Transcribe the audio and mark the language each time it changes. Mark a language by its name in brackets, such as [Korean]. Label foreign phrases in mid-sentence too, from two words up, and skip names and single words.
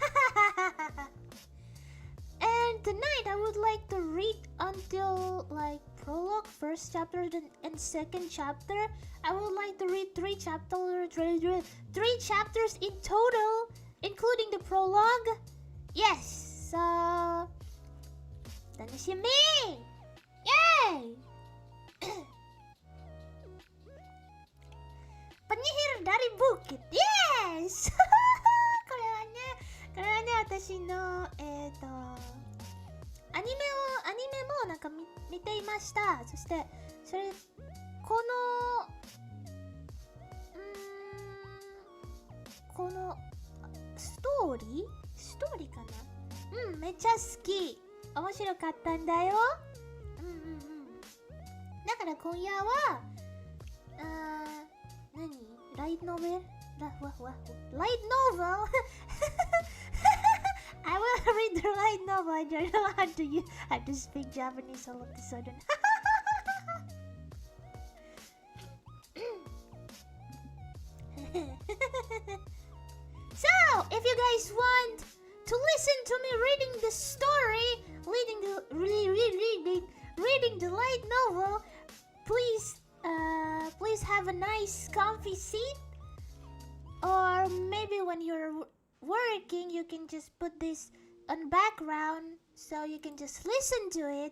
[English] And tonight I would like to read until like prologue, first chapter and second chapter. I would like to read three chapters in total, including the prologue. Yes, so Tanoshimiiiii! Yay! [Indonesian] Penyihir dari bukit. [English] Yes! [Japanese] これはね、私のアニメもなんか見ていました。そしてこのストーリーかな。めっちゃ好き。面白かったんだよ。だから今夜はライトノベル [English] I will read the light novel. I don't know how to speak Japanese all of a sudden. So, if you guys want to listen to me reading the story, reading the light novel, please have a nice comfy seat, or maybe when you're working you can just put this on background so you can just listen to it.